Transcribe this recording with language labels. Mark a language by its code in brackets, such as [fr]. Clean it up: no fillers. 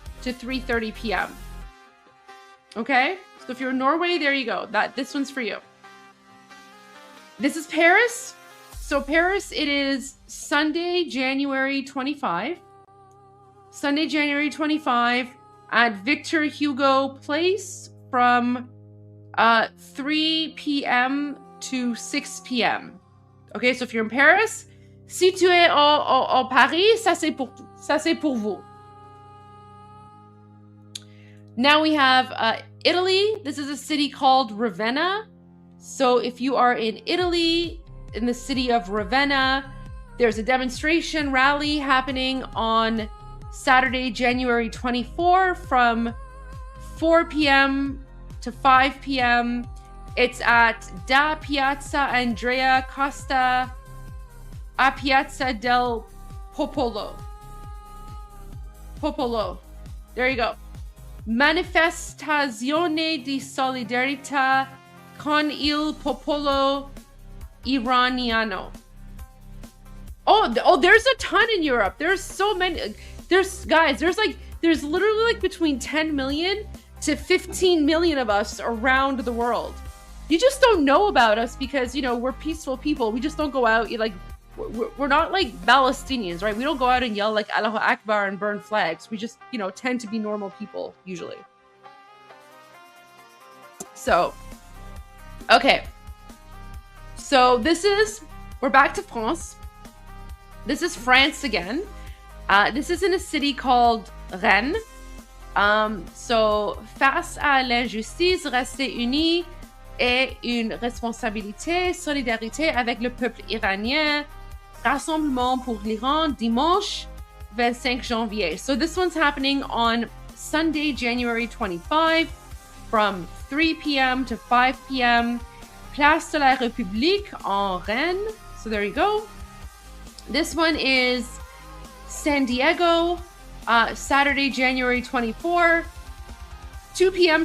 [en] to 3:30 p.m. Okay? So if you're in Norway, there you go. This one's for you. This is Paris. So Paris, it is Sunday, January 25. Sunday, January 25 at Victor Hugo Place from 3 p.m. to 6 p.m. Okay, so if you're in Paris, [fr] si tu es au Paris, ça c'est pour vous. [en] Now we have Italy. This is a city called Ravenna. So if you are in Italy, in the city of Ravenna, there's a demonstration rally happening on Saturday, January 24 from 4 p.m. to 5 p.m. It's at Da Piazza Andrea Costa a Piazza del Popolo. There you go. [it] Manifestazione di solidarietà con il popolo iraniano. [en] Oh, there's a ton in Europe. There's so many. There's literally like between 10 million to 15 million of us around the world. You just don't know about us because, we're peaceful people. We just don't go out. We're not like Palestinians, right? We don't go out and yell like Allahu Akbar and burn flags. We just, tend to be normal people usually. So, okay. So we're back to France. This is France again. This is in a city called Rennes. [fr] So, face à l'injustice, rester unis est une responsabilité, solidarité avec le peuple iranien, rassemblement pour l'Iran, dimanche 25 janvier. [en] So this one's happening on Sunday, January 25 from 3 p.m. to 5 p.m. Place de la République en Rennes. So there you go. This one is San Diego, Saturday, January 24, 2 p.m.